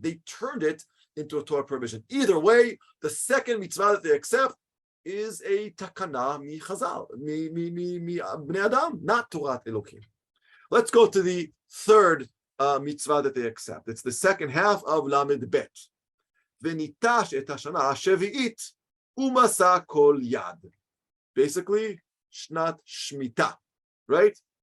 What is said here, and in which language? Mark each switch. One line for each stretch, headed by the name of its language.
English: They turned it into a Torah prohibition. Either way, the second mitzvah that they accept is a takana mi Chazal, mi Bnei Adam, not Torah Elohim. Let's go to the third mitzvah that they accept. It's the second half of Lamed Bet.
Hebrew: וניטש את השנה השביעית, ומסע כל יד.
English: Basically, שנת שמיטה, right?